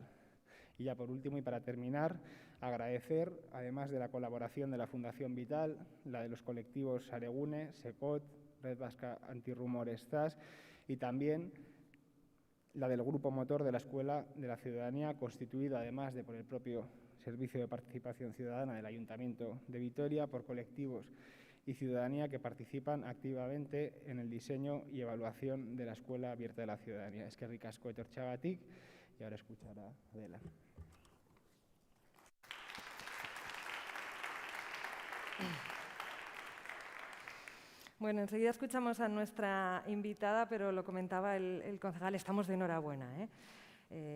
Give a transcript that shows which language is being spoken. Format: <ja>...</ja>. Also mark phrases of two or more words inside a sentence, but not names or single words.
<es>Y ya por último y para terminar, agradecer, además de la colaboración de la Fundación Vital, la de los colectivos Aregune, SECOT, Red Vasca Antirrumores ZAS, y también la del grupo motor de la Escuela de la Ciudadanía, constituido además de por el propio Servicio de Participación Ciudadana del Ayuntamiento de Vitoria, por colectivos y ciudadanía que participan activamente en el diseño y evaluación de la Escuela Abierta de la Ciudadanía.</es> <eu>Eskerrik asko etortxagatik,</eu> <es>y ahora escuchará a Adela. Bueno, enseguida escuchamos a nuestra invitada, pero lo comentaba el concejal, estamos de enhorabuena, ¿eh?</es>